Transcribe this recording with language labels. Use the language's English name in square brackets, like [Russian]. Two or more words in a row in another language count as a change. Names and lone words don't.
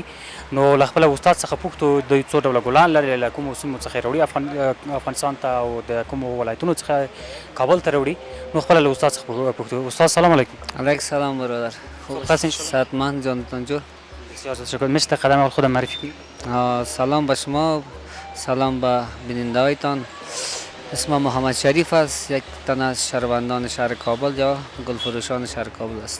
[Pashto] نو له خپله استاد څخه پوښتو دوی څو ډوله ګلان لري له کومو سیمو څخه یې راوړي افغانستان ته او د کومو ولایتونو څخه کابل ته راوړي. نو خپله له استاد څخه پوښتو. [Persian] استاد سلام علیکم. علیکم سلام برادر. خوب هستین؟ صحتمند جانتان جور. بسیار تشکر. میشه قدم اول خودم معرفی کنید؟ سلام به شما، سلام به بیننده هایتان. اسمم محمد شریف است، یک تن از شهروندان شهر کابل یا گلفروشان شهر کابل است.